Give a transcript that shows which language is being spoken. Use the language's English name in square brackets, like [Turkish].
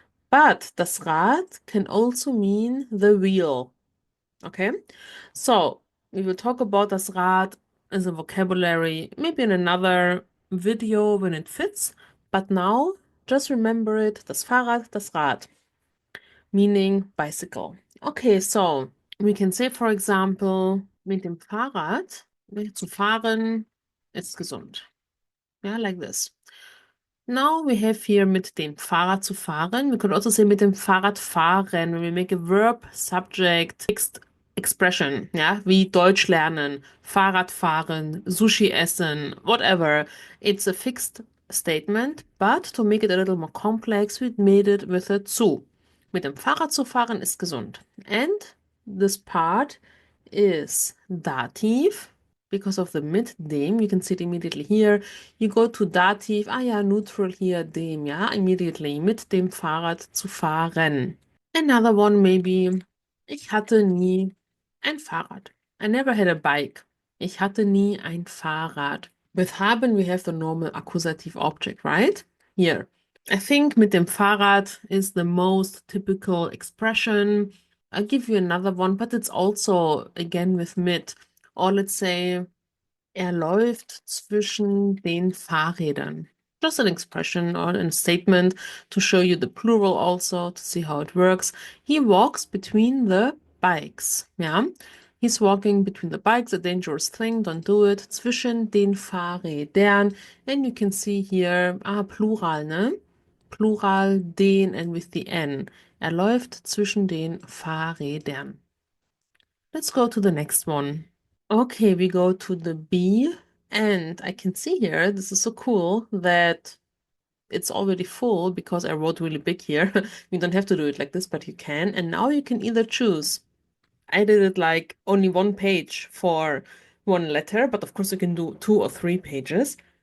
[English] But das Rad can also mean the wheel. Okay, so we will talk about das Rad as a vocabulary maybe in another video when it fits. But now just remember it, das Fahrrad, das Rad, meaning bicycle. Okay, so we can say, for example, [German] mit dem Fahrrad zu fahren ist gesund. [English] Yeah, like this. Now we have here [German] mit dem Fahrrad zu fahren. [English] We could also say [German] mit dem Fahrrad fahren [English] when we make a verb, subject, fixed expression. [German] Ja, wie Deutsch lernen, Fahrrad fahren, Sushi essen, [English] whatever. It's a fixed statement, but to make it a little more complex, we made it with a zu. [German] Mit dem Fahrrad zu fahren ist gesund. [English] And this part is Dativ. Because of the mit dem, you can see it immediately here. You go to Dativ, ja, neutral here, dem, ja, immediately, [German] mit dem Fahrrad zu fahren. [English] Another one maybe, [German] ich hatte nie ein Fahrrad. [English] I never had a bike. [German] Ich hatte nie ein Fahrrad. [English] With haben, we have the normal accusative object, right? Here. I think mit dem Fahrrad is the most typical expression. I'll give you another one, but it's also, again, with mit. Or let's say, [German] er läuft zwischen den Fahrrädern. [English] Just an expression or a statement to show you the plural also, to see how it works. He walks between the bikes. Yeah, he's walking between the bikes, a dangerous thing, don't do it. [German] Zwischen den Fahrrädern. [English] And you can see here, Plural, ne? Plural, den and with the N. [German] Er läuft zwischen den Fahrrädern. [English] Let's go to the next one. Okay, we go to the B, and I can see here, this is so cool that it's already full because I wrote really big here. You don't have to do it like this, but you can. And now you can either choose. I did it like only one page for one letter, but of course you can do 2 or 3 pages.